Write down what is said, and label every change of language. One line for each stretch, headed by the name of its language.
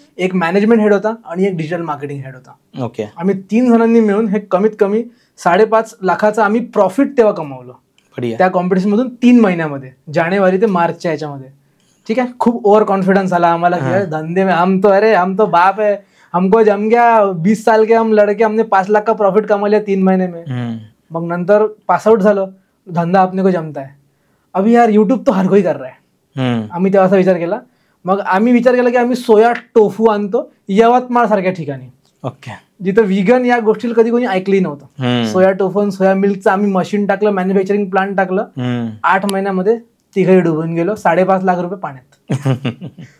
Marathi: एक management head होता आणि एक डिजिटल मार्केटिंग हेड होता.
English: Okay.
Marathi: आम्ही 3 जणांनी मिळून हे कमीत कमी 5.5 लाखाचं आम्ही प्रॉफिट तेव्हा कमावलं त्या कॉम्पिटिशन मधून 3 महिन्यामध्ये, जानेवारी ते मार्चच्या याच्यामध्ये. ठीक आहे. खूप ओव्हर कॉन्फिडन्स आला आम्हाला की
Hindi: धंदे में हम तो बाप
Marathi: आहे,
Hindi: हमको जम गया 20 साल के हम लड़के, हमने 5 लाख का प्रॉफिट कमा लिया 3 महीने में.
Marathi: मग नंतर पासआउट झालं,
Hindi: धंदा अपने को जमता है. अभी यार युट्यूब तो हर कोई कर रहा है.
Marathi: आम्ही तेव्हा असा विचार केला. मग आम्ही विचार केला की आम्ही सोया टोफू आणतो यवतमाळ सारख्या ठिकाणी.
English: Okay.
Marathi: जिथं व्हिगन या गोष्टी कधी कोणी ऐकली नव्हतं. सोया टोफू आणि सोया मिल्कचं आम्ही मशीन टाकलं, मॅन्युफॅक्चरिंग प्लांट टाकलं. 8 महिन्यामध्ये तिघही डुबून गेलो. 5.5 लाख रुपये पाण्यात.